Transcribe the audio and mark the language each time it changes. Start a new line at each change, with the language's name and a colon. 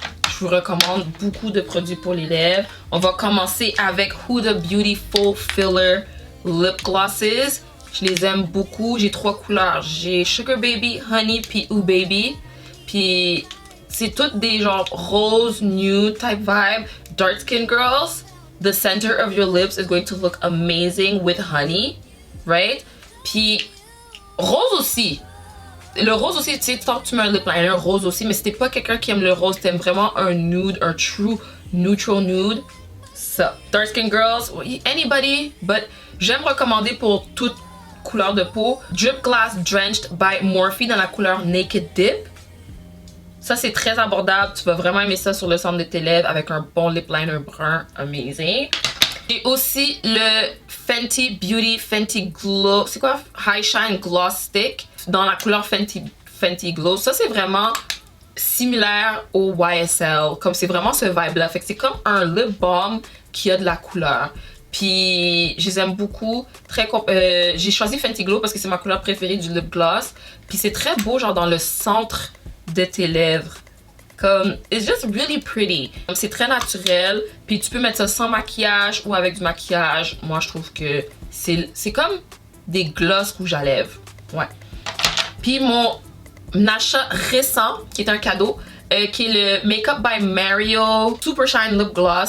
French: Je vous recommande beaucoup de produits pour les lèvres. On va commencer avec Huda Beauty Full Filler Lip Glosses. Je les aime beaucoup. J'ai 3 couleurs. J'ai Sugar Baby, Honey, puis Ooh Baby. Puis c'est toutes des genre rose, nude type vibe.
English: Dark skin girls, the center of your lips is going to look amazing with honey, right?
French: Puis rose aussi. Le rose aussi, tu sais, tant que tu mets un lip liner, rose aussi. Mais si t'es pas quelqu'un qui aime le rose, t'aimes vraiment un nude, un true neutral nude. Ça. Dark skin girls, anybody, but j'aime recommander pour toute couleur de peau, Drip Glass Drenched by Morphe dans la couleur Naked Dip. Ça, c'est très abordable. Tu vas vraiment aimer ça sur le centre de tes lèvres avec un bon lip liner brun. Amazing. Et aussi le Fenty Beauty Fenty Glow. C'est quoi? High Shine Gloss Stick dans la couleur Fenty Glow. Ça, c'est vraiment similaire au YSL. Comme c'est vraiment ce vibe-là. Fait que c'est comme un lip balm qui a de la couleur. Puis je les aime beaucoup. J'ai choisi Fenty Glow parce que c'est ma couleur préférée du lip gloss. Puis c'est très beau, genre dans le centre de tes lèvres.
English: Comme, it's just really pretty.
French: C'est très naturel. Puis tu peux mettre ça sans maquillage ou avec du maquillage. Moi, je trouve que c'est comme des gloss rouge à lèvres. Ouais. Puis mon achat récent, qui est un cadeau, qui est le Makeup by Mario Super Shine Lip Gloss.